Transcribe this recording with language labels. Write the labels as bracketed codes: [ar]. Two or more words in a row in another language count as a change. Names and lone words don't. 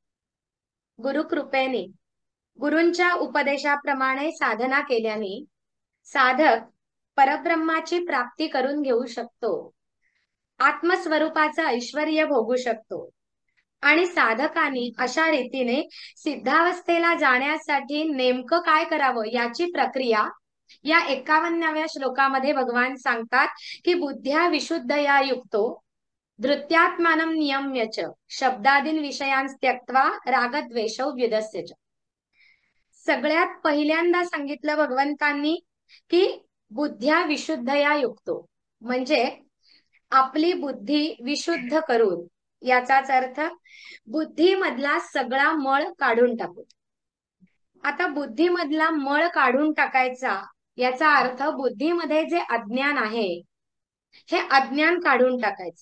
[mr] गुरुकृपेने गुरूंच्या उपदेशाप्रमाणे साधना केल्याने साधक परब्रह्माची प्राप्ती करून घेऊ शकतो, आत्मस्वरूपाचं ऐश्वर्य भोगू शकतो आणि साधकांनी अशा रीतीने सिद्धावस्थेला जाण्यासाठी नेमकं काय करावं याची प्रक्रिया या 51व्या श्लोकामध्ये भगवान सांगतात की [sa] बुद्ध्या विशुद्धया युक्तो धृत्यात्मानं नियम्य च शब्दादीन विषयान् त्यक्त्वा रागद्वेषौ व्युदस्य च। [mr] सगळ्यात पहिल्यांदा सांगितलं भगवंतांनी की [sa] बुद्ध्या विशुद्धया युक्तो [mr] म्हणजे आपली बुद्धी विशुद्ध करून, याचाच अर्थ बुद्धीमधला सगळा मळ काढून टाकू। आता बुद्धीमधला मळ काढून टाकायचा याचा अर्थ बुद्धीमध्ये जे अज्ञान आहे हे अज्ञान काढून टाकायचं।